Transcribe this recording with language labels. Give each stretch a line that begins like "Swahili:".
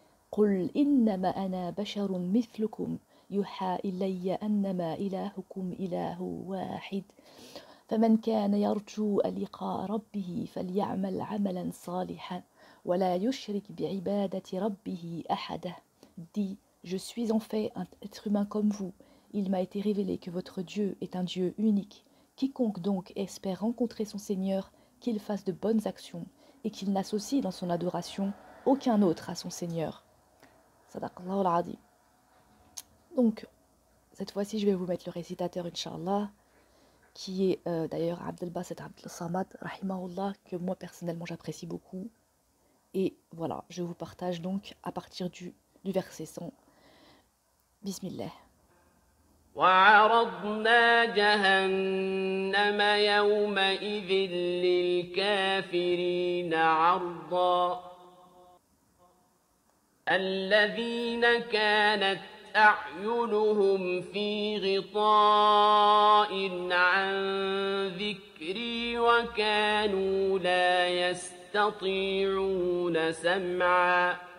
Arabic: قل إنما أنا بشر مثلكم يوحى إلي أنما إلهكم إله واحد فمن كان يرجو لقاء ربه فليعمل عملا صالحا ولا يشرك بعبادة ربه أحدا.
French: Dis, je suis en fait un être humain comme vous. Il m'a été révélé que votre Dieu est un Dieu unique. Quiconque donc espère rencontrer son Seigneur, qu'il fasse de bonnes actions et qu'il n'associe dans son adoration aucun autre à son Seigneur. Sadaqallahu al-Azim. Donc, cette fois-ci, je vais vous mettre le récitateur, Inch'Allah, qui est d'ailleurs Abdel Basit Abdel Samad, rahimahullah, que moi personnellement j'apprécie beaucoup. Et voilà, je vous partage donc à partir du verset 100. Bismillah.
Arabic: وعرضنا جهنم يومئذ للكافرين عرضا الذين كانت أعينهم في غطاء عن ذكري وكانوا لا يستطيعون سمعا